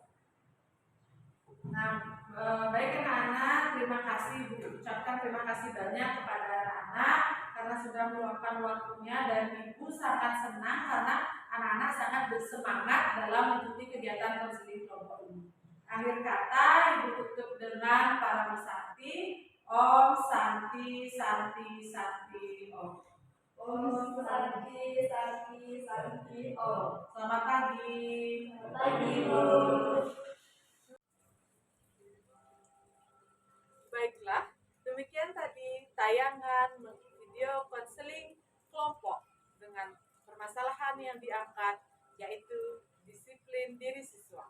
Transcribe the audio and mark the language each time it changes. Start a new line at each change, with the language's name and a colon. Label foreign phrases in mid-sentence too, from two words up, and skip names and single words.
Indonesian: Nah, baik anak-anak, terima kasih Bu. Ucapkan terima kasih banyak kepada anak-anak karena sudah meluangkan waktunya, dan Ibu sangat senang karena anak-anak sangat bersemangat dalam mengikuti kegiatan konseling kelompok ini. Akhir kata, Ibu tutup dengan para Santi.
Sanskrit: Om Santi Santi Santi Om. Om Santi Santi Santi Om.
Indonesian: Selamat pagi. Selamat pagi, Bu. Baiklah, demikian tadi tayangan video konseling kelompok dengan permasalahan yang diangkat, yaitu disiplin diri siswa.